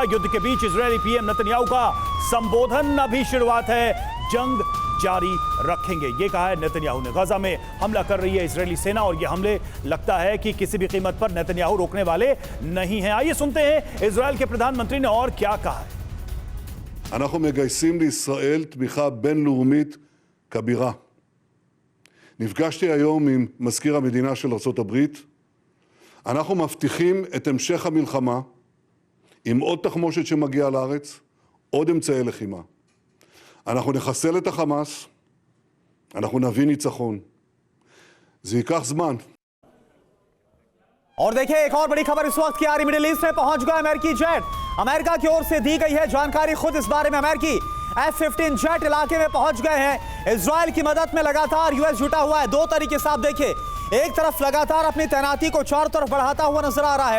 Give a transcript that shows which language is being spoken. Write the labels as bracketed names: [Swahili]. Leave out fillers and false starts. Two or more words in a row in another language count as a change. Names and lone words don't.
[Hindi] युद्ध के बीच इजरायली पीएम नेतन्याहू का संबोधन, अभी शुरुआत है, जंग जारी रखेंगे, ये कहा है नेतन्याहू ने। गाजा में हमला कर रही है इजरायली सेना और ये हमले लगता है कि किसी भी कीमत पर नेतन्याहू रोकने वाले नहीं हैं। आइए सुनते हैं इजरायल के प्रधानमंत्री ने और क्या कहा है। [Hebrew] אנחנו מגייסים לישראל תמיכה בינלאומית כבירה. נפגשתי היום עם מזכיר המדינה של ארצות הברית. אנחנו מבטיחים את המשך המלחמה עם עוד תחמושת שמגיעה לארץ, עוד אמצעי לחימה. אנחנו נחסל את החמאס, אנחנו נביא ניצחון. זה ייקח זמן. [Hindi] और देखिए एक और बड़ी खबर इस वक्त की आ रही, मिडिल ईस्ट में पहुंच गया अमेरिकी जेट। अमेरिका की ओर से दी गई है जानकारी, खुद इस बारे में अमेरिकी F-15 जेट इलाके में पहुंच गए हैं। इजराइल की मदद में लगातार यूएस जुटा हुआ है। दो तरीके से आप देखिए, एक तरफ लगातार अपनी तैनाती को चारों तरफ बढ़ाता हुआ नजर आ रहा है।